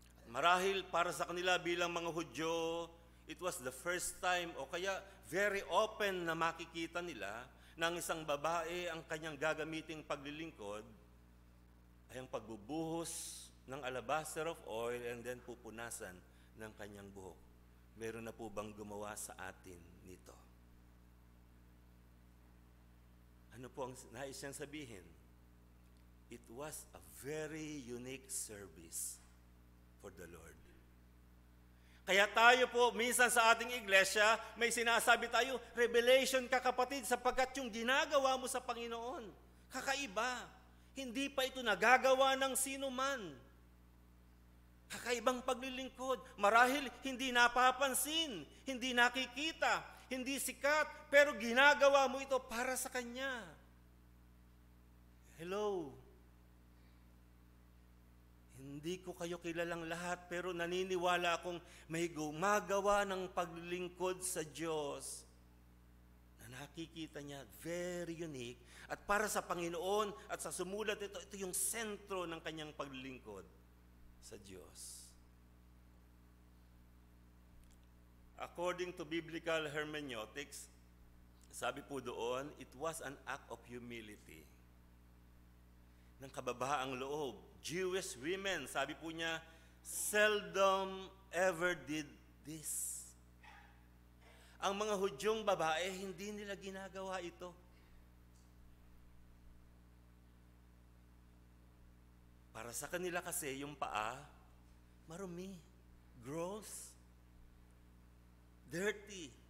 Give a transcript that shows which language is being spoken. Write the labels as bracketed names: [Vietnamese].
[Filipino] Marahil para sa kanila bilang mga Hudyo, [English] it was the first time [Filipino] o kaya very open na makikita nila na ang isang babae ang kanyang gagamiting paglilingkod ay ang pagbubuhos ng [English] alabaster of oil and then [Filipino] pupunasan ng kanyang buhok. Meron na po bang gumawa sa atin nito? Ano po ang nais niyang sabihin? [English] It was a very unique service for the Lord. [Filipino] Kaya tayo po, minsan sa ating iglesia, may sinasabi tayo, revelation ka kapatid, sapagkat yung ginagawa mo sa Panginoon, kakaiba. Hindi pa ito nagagawa ng sino man. Kakaibang paglilingkod. Marahil hindi napapansin, hindi nakikita, hindi sikat, pero ginagawa mo ito para sa Kanya. Hello. Hindi ko kayo kilalang lahat, pero naniniwala akong may gumagawa ng paglilingkod sa Diyos na nakikita niya, very unique. At para sa Panginoon at sa sumulat ito yung sentro ng kanyang paglilingkod sa Diyos. [English] According to biblical hermeneutics, [Filipino] sabi po doon, [English] it was an act of humility. [Filipino] Ng kababaang loob. [English] Jewish women, [Filipino] sabi po niya, [English] seldom ever did this. [Filipino] Ang mga Hudyong babae, hindi nila ginagawa ito. Para sa kanila kasi, yung paa, marumi, [English] gross, dirty.